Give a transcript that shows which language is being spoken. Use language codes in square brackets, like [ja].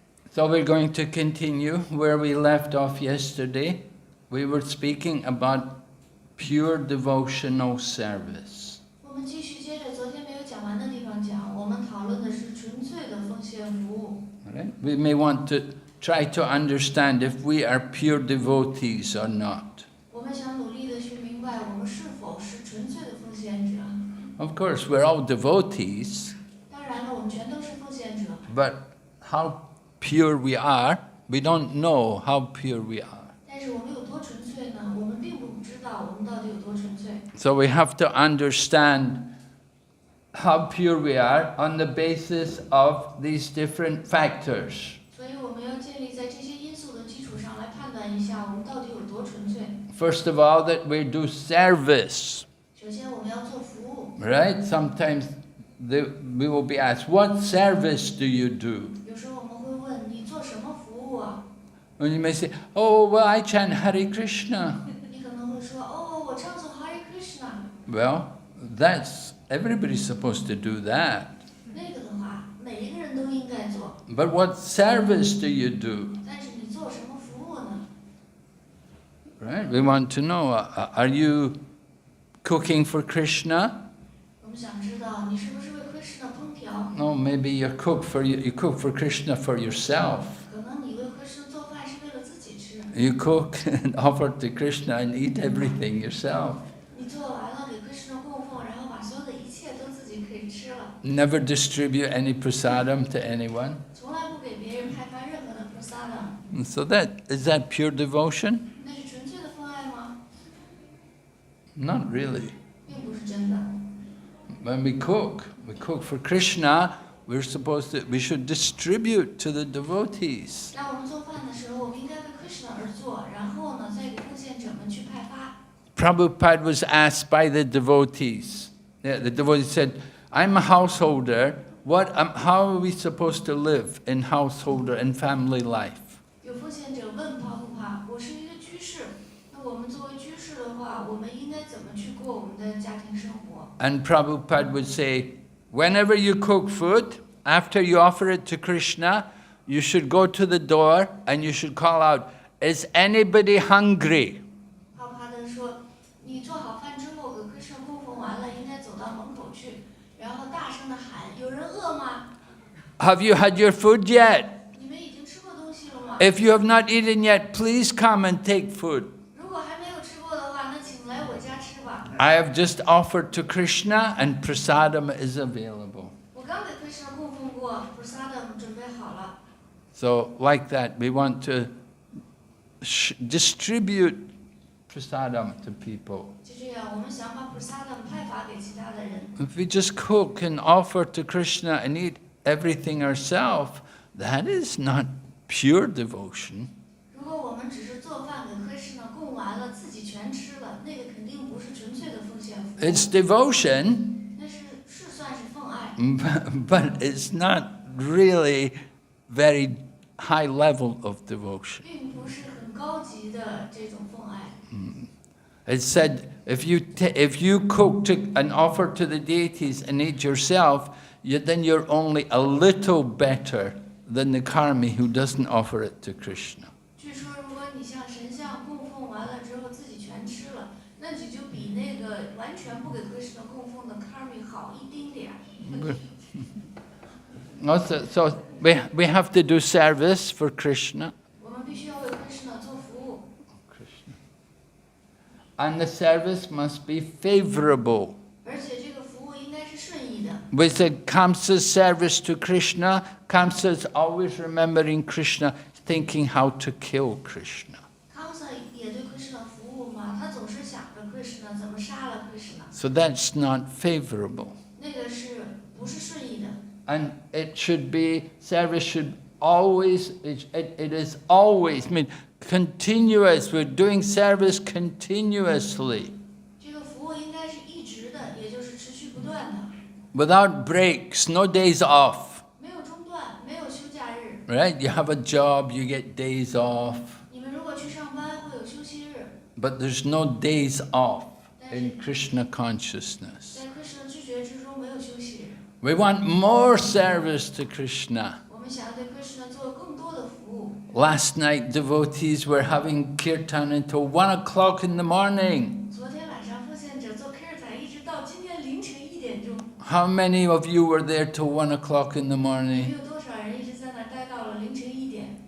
[en] So we're going to continue where we left off yesterday. We were speaking about pure devotional service. [zh] 我们继续接着昨天没有讲完的地方讲，我们讨论的是纯粹的奉献服务。 [en] Right? We may want to try to understand if we are pure devotees or not. [zh] 我们想努力的去明白，我们是否是纯粹的奉献者。 [en] Of course, we're all devotees, [zh] 当然了，我们全都是奉献者。 [en] but how pure we are, we don't know how pure we are. [zh] 但是我们有多纯粹呢？我们并不知道我们到底有多纯粹。 [en] So we have to understand how pure we are on the basis of these different factors. [zh] 所以我们要建立在这些因素的基础上来判断一下，我们到底有多纯粹。 [en] First of all, that we do service, [zh] 首先，我们要做服务。 [en] right? Sometimes we will be asked, what service do you do? [zh] 有时候我们会问你做什么服务啊？ [en] And you may say, oh, well, I chant Hare Krishna. [zh] 你可能会说，哦，我唱诵 Hare Krishna。 [en] Well, everybody's supposed to do that. [zh] 那个的话，每一个人都应该做。 [en] But what service do you do? [zh] 但是你做什么服务呢？ [en] Right? We want to know, are you cooking for Krishna? [zh] 我们想知道你是不是为 Krishna 烹调？ [en] No, maybe you cook for Krishna for yourself. [zh] 可能你为 Krishna 做饭是为了自己吃。 [en] You cook and offer to Krishna and eat everything yourself. [zh] 你做完了给 Krishna 供奉，然后把所有的一切都自己可以吃了。 [en] Never distribute any prasadam to anyone. [zh] 从来不给别人派发任何的 prasadam。 [en] And so is that pure devotion? [zh] 那是纯粹的奉爱吗？ [en] Not really. [zh] 并不是真的。 [en] When we cook for Krishna, we should distribute to the devotees. [zh] 当我们做饭的时候，我们应该为 Krishna 而做，然后呢，再给奉献者们去派发。 [en] Prabhupada was asked by the devotees. The devotee said, I'm a householder. How are we supposed to live in householder and family life? [zh] 有奉献者问帕布帕：“我是一个居士，那我们作为居士的话，我们应该怎么去过我们的家庭生活？” [en] And Prabhupada would say, whenever you cook food, after you offer it to Krishna, you should go to the door and you should call out, is anybody hungry? [zh] 帕布帕德说：“你做好饭之后，给 Krishna 供奉完了，应该走到门口去，然后大声的喊：有人饿吗？ [en] Have you had your food yet? [zh] 你们已经吃过东西了吗？ [en] If you have not eaten yet, please come and take food. [zh] 如果还没有吃过的话，那请来我家吃吧。 [en] I have just offered to Krishna and prasadam is available. [zh] 我刚给 Krishna 供奉过 prasadam 准备好了。” [en] So like that, we want to distribute prasadam to people. [zh] 就这样，我们想把 prasadam 派发给其他的人。 [en] If we just cook and offer to Krishna and eat everything ourselves, that is not pure devotion. [zh] 如果我们只是做饭给 Krishna 供完了，自己全吃了，那个肯定不是纯粹的奉献服务。 [en] It's devotion, [zh] 那是算是奉爱， [en] but it's not really very high level of devotion. [zh] 并不是很高级的这种奉爱。 [en] It said, if you cook and offer to the deities and eat yourself, then you're only a little better than the karmi who doesn't offer it to Krishna. [zh] 据说，如果你向神像供奉完了之后自己全吃了，那你就比那个完全不给 Krishna 供奉的 karmi 好一丁点儿。 [en] Also, so we have to do service for Krishna. [zh] 我们必须要为 Krishna 做服务， [en] And the service must be favorable. [zh] 而且这个服务应该是顺意的。 [en] We said Kamsa's service to Krishna. Kamsa is always remembering Krishna. thinking how to kill Krishna. [zh] Kamsa 也对 Krishna 服务嘛，他总是想着 Krishna 怎么杀了 Krishna， [en] So that's not favorable. [zh] 那个不是顺意的。 [en] And it should be, service should always, it is always, I mean, continuous. We're doing service continuously. [zh] 这个服务应该是一直的，也就是持续不断的， [en] Without breaks, no days off. [zh] 没有中断，没有休假日。 [en] Right? You have a job, you get days off. [zh] 你们如果去上班会有休息日， [en] But there's no days off in Krishna consciousness. [zh] 在 Krishna 知觉之中没有休息日。 [en] We want more service to Krishna. [zh] 我们想要对 Krishna 做更多的服务。 [en] Last night, devotees were having kirtan until 1 o'clock in the morning. [zh] 昨天晚上奉献者做 Kirtan 一直到今天凌晨1点钟。 [en] How many of you were there till 1 o'clock in the [zh] 你 [en] morning? [zh] 有多少人一直在那儿待到了凌晨1点？